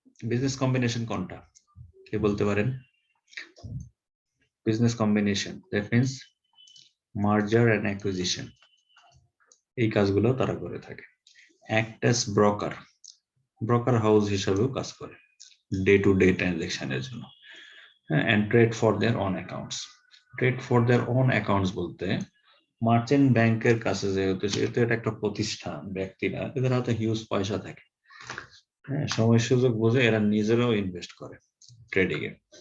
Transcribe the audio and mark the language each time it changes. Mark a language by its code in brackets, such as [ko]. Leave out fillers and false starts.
[bn] Business combination কোনটা কে বলতে পারেন? Business combination, [en] that means merger and acquisition, [bn] এই কাজগুলো তারা করে থাকে। [en] act as broker house [bn] হিসাবেও কাজ করে [en] day to day [bn] ট্রানজাকশনের জন্য। [en] and trade for their own accounts. Trade for their own accounts [bn] বলতে মার্চেন্ট ব্যাংকের কাছে যেহেতু এটা একটা প্রতিষ্ঠান, ব্যক্তিরা, এদের হাতে হিউজ পয়সা থাকে, হ্যাঁ, সময় সুযোগ বুঝে এরা নিজেরাও ইনভেস্ট করে ট্রেডিং এ।